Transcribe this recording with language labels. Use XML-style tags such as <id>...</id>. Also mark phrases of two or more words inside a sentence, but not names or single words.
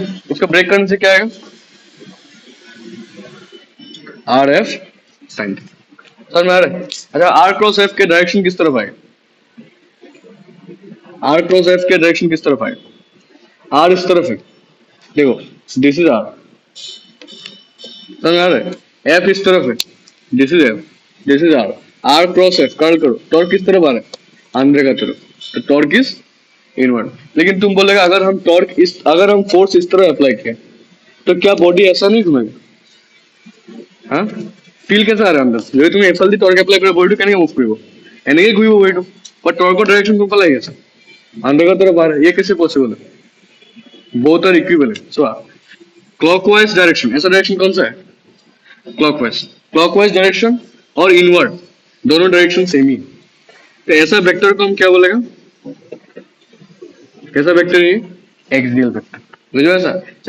<hi>उसका ब्रेक करने से क्या आएगा,</hi> <en>R F sine,</en> <hi>समझ में आ रहा है। अच्छा,</hi> <en>R cross F</en> <hi>के डायरेक्शन किस तरफ आएगा,</hi> <en>R cross F</en> <hi>के डायरेक्शन किस तरफ आएगा, आर इस तरफ है, देखो</hi> <en>this is R,</en> <hi>समझ में आ रहा है। एफ इस तरफ है,</hi> <en>this is F, this is R, R cross F curl</en> <hi>करो, टॉर्क किस तरफ आ रहा है, अंदर का तरफ, तो</hi> <en>torque is inward.</en> <hi>लेकिन तुम बोलेगा अगर हम टॉर्क इस, अगर हम फोर्स इस तरह अप्लाई किया तो क्या बॉडी ऐसा नहीं घूमेगा, हाँ, फील कैसा आ रहा है अंदर से,</hi> <as>যদি তুমি এফাল দি</as> <en>torque apply</en> <as>করে বডিটো কেনেকে মুভ করব, এনেকে ঘুরিব বডিটো, বাট টর্কৰ ডাইরেকশন কোন ফালে আছে,</as> <hi>अंदर का तरफ आ रहा है, ये कैसे पॉसिबल है,</hi> <en>both are equivalent. so clockwise direction,</en> <hi>ऐसा डायरेक्शन कौन सा है,</hi> <en>clockwise, clockwise direction</en> <hi>और इनवर्ड दोनों डायरेक्शन सेम ही है। तो ऐसा वेक्टर को हम क्या बोलेगा, कैसा वेक्टर है,</hi> <en>axial vector,</en> <hi>बुझो ऐसा।</hi>